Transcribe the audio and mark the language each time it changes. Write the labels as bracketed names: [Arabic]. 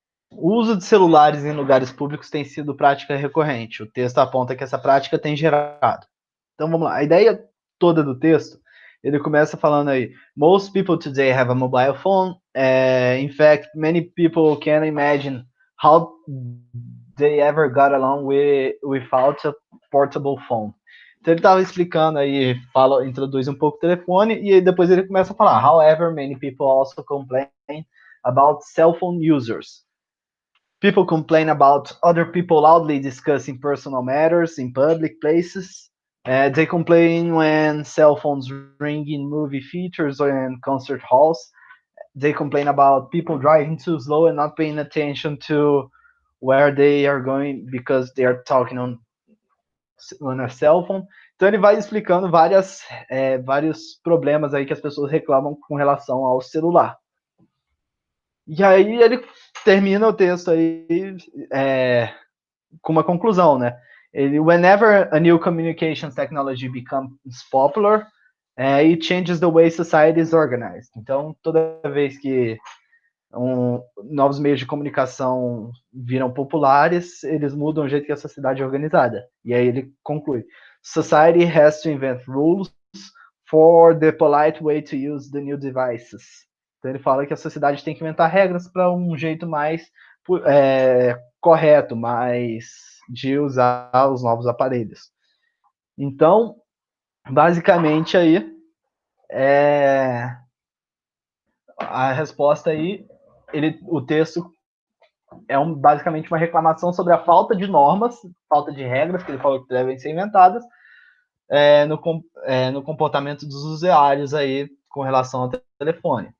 [Portuguese] O uso de celulares em lugares públicos tem sido prática recorrente. O texto aponta que essa prática tem gerado. Então vamos lá. A ideia toda do texto, ele começa falando aí: [English] Most people today have a mobile phone. In fact, many people can't imagine how they ever got along without a portable phone. [Portuguese] Então ele estava explicando aí, introduz um pouco o telefone e aí depois ele começa a falar: [English] However, many people also complain about cell phone users. People complain about other people loudly discussing personal matters in public places. They complain when cell phones ring in movie theaters or in concert halls. They complain about people driving too slow and not paying attention to where they are going because they are talking on a cell phone. [Portuguese] Então ele vai explicando vários problemas aí que as pessoas reclamam com relação ao celular. E aí ele termina o texto aí com uma conclusão, né? [English] Whenever a new communications technology becomes popular, it changes the way society is organized. [Portuguese] Então, toda vez que novos meios de comunicação viram populares, eles mudam o jeito que a sociedade é organizada. E aí ele conclui: [English] Society has to invent rules for the polite way to use the new devices. [Portuguese] Então ele fala que a sociedade tem que inventar regras para um jeito mais correto, mais de usar os novos aparelhos. Então, basicamente aí, a resposta aí, o texto basicamente uma reclamação sobre a falta de normas, falta de regras que ele falou que devem ser inventadas no comportamento dos usuários aí com relação ao telefone.